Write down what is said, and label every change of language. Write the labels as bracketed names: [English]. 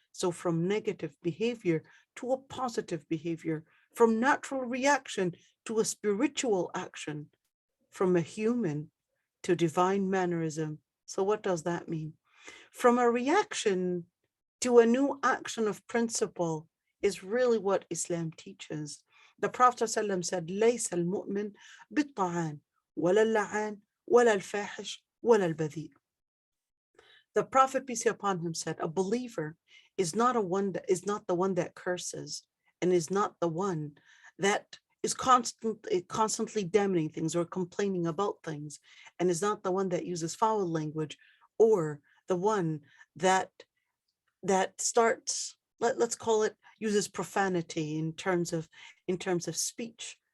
[English] So from negative behavior to a positive behavior, from natural reaction to a spiritual action, from a human to divine mannerism. So what does that mean? From a reaction to a new action of principle is really what Islam teaches. The Prophet ﷺ said, [Arabic] ليس المؤمن بالطعان ولا اللعان ولا الفاحش ولا البذيء. [English] The Prophet, peace be upon him, said, a believer is not the one that curses, and is not the one that is constantly damning things or complaining about things, and is not the one that uses foul language, or the one that starts, let's call it, uses profanity in terms of speech.